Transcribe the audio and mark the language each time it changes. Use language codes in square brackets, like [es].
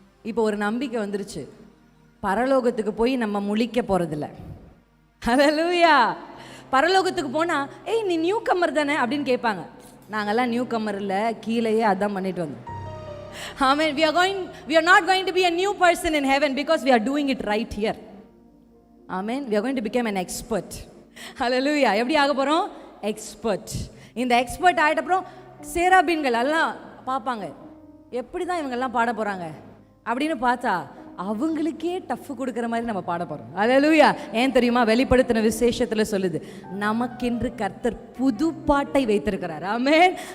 [ta] இப்போ ஒரு நம்பிக்கை வந்துருச்சு, பரலோகத்துக்கு போய் நம்ம முழிக்க போறதில்ல. ஹல்லேலூயா. பரலோகத்துக்கு போனா ஏய் நீ நியூ கம்மர் தானே அப்படின்னு கேட்பாங்க. நாங்கெல்லாம் நியூ கம்மர் இல்லை, கீழேயே அதான் பண்ணிட்டு வந்தோம். [en] Amen. We are not going to be a new person in heaven because we are doing it right here. Amen. We are going to become an expert. [ta] Hallelujah. எப்படி ஆக போறோம்? எக்ஸ்பர்ட். இந்த expert ஆயிட்ட அப்புறம் சேராபீன்கள் எல்லாம் பார்ப்பாங்க, எப்படி தான் இவங்கெல்லாம் பாட போறாங்க அப்படின்னு பார்த்தா அவங்களுக்கே டஃப் கொடுக்குற மாதிரி நம்ம பாட போறோம். ஹல்லேலூயா. ஏன் தெரியுமா? வெளிப்படுத்தின விசேஷத்துல சொல்லுது, நமக்கென்று கர்த்தர் புது பாட்டை வைத்திருக்கிறார். ஆமென்.